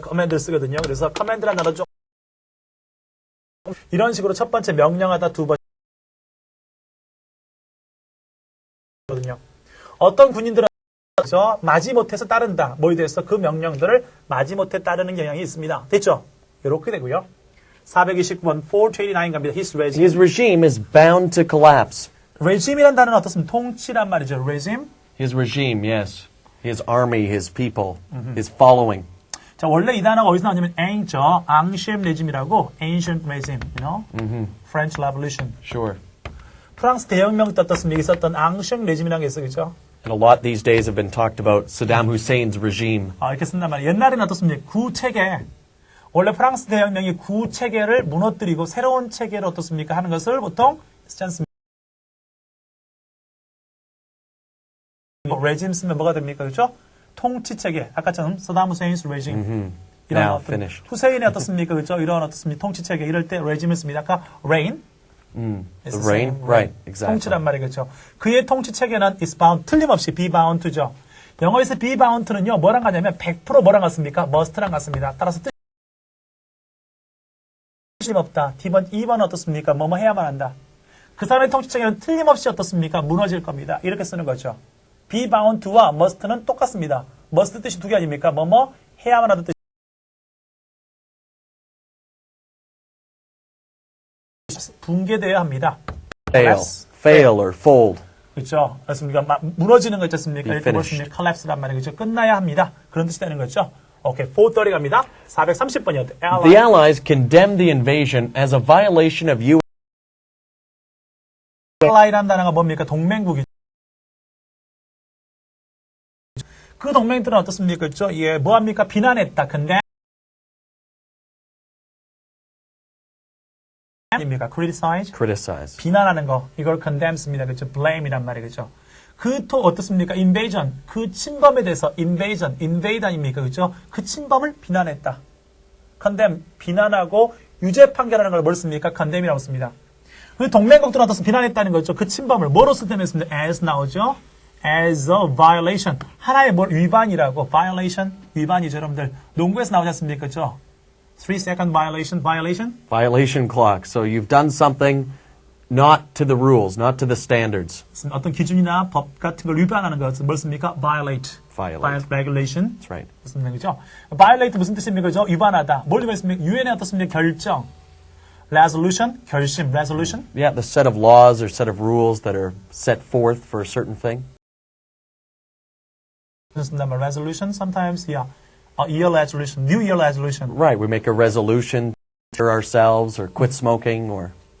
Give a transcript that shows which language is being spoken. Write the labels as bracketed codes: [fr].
[ko] command를 쓰거든요. 그래서 command란 단어 좀 이런 식으로 첫 번째 명령하다 두 번째 거든요. 어떤 군인들은 마지못해서 따른다. 뭐에 대해서 그 명령들을 마지못해 따르는 경향이 있습니다. 됐죠? 이렇게 되고요. 429번 429 갑니다. [en] His regime is bound to collapse. [ko] regime이란 단어는 어떻습니까? 통치란 말이죠. regime. [en] His regime, yes. His army, his people, his following. [ko] 자, 원래 이 단어가 어디서 나오냐면 ancient regime이라고 ancient regime, French Revolution. [en] Sure. [ko] 프랑스 대혁명 때 어떻습니까? 있었던 ancient regime이라는 게 있어, 그죠? [en] And a lot these days have been talked about Saddam Hussein's regime. [ko] 이렇게 쓴단 말이에요. 옛날에는 어떻습니까? 구체계. 원래 프랑스 대혁명이 구체계를 무너뜨리고 새로운 체계를 어떻습니까? 하는 것을 보통 쓰지 않습니까? regime 쓰면 뭐가 됩니까? 그렇죠? 통치체계. 아까처럼 사담 후세인's regime. 이런 [en] Now [ko] 어떤 [en] finished. [ko] 후세인이 어떻습니까? 그렇죠? 이런 어떻습니까? 통치체계. 이럴 때 regime을 씁니다. 아까 reign. [en] The reign? Right, exactly. [ko] 통치란 말이겠죠. 그의 통치체계는 is bound, 틀림없이 be bound to죠. 영어에서 be bound to는요, 뭐랑 같냐면 100% 뭐랑 같습니까? must랑 같습니다. 따라서 틀림없다. 2번 어떻습니까? 뭐뭐 해야만 한다. 그 사람의 통치체계는 틀림없이 어떻습니까? 무너질 겁니다. 이렇게 쓰는 거죠. be bound to와 must는 똑같습니다. must 뜻이 두 개 아닙니까? 뭐뭐 해야만 하는 뜻이 붕괴되어야 합니다. [en] Fail or fold. [ko] 그렇죠. 그렇습니까? 무너지는 거 있지 않습니까? [en] Be [ko] 이렇게 보시면 collapse란 말이죠. 끝나야 합니다. 그런 뜻이 되는 거죠. 오케이, 430 갑니다. 430번이요. [en] The Allies condemned the invasion as a violation of U.S. [ko] ally라는 단어가 뭡니까? 동맹국이죠. 그 동맹들은 어떻습니까? 그렇죠? 예, 뭐합니까? 비난했다. condemn. 입니까? criticize. 비난하는 거. 이걸 condemn습니다. 그렇죠? blame이란 말이죠. 그 또 어떻습니까? invasion. 그 침범에 대해서 invasion, invade 아닙니까? 그렇죠? 그 침범을 비난했다. condemn, 비난하고 유죄 판결하는 걸 뭘 씁니까? condemn이라고 씁니다. 그 동맹국들은 어떻습니까? 비난했다는 거죠. 그 침범을 뭐로 쓸 때는 씁니다. as 나오죠. as a violation. 하나의 뭘 위반이라고. violation, 위반이죠, 여러분들. 농구에서 나오지 않습니까? [en] 그렇죠? 3-second violation. Violation clock. So you've done something not to the rules, not to the standards. [ko] 어떤 기준이나 법 같은 걸 위반하는 것을 뭘 씁니까? [en] violate. regulation. That's right. [ko] 그렇습니다. 그죠? violate 무슨 뜻입니까? 그죠? 위반하다. 뭘 위반했습니까? 유엔의 어떻습니까? 결정. [en] resolution, 결심, resolution. Yeah, the set of laws or set of rules that are set forth for a certain thing. [ko] 그렇습니다. [en] resolution, sometimes, yeah. year resolution, New Year resolution. Right, we make a resolution to ourselves or quit smoking or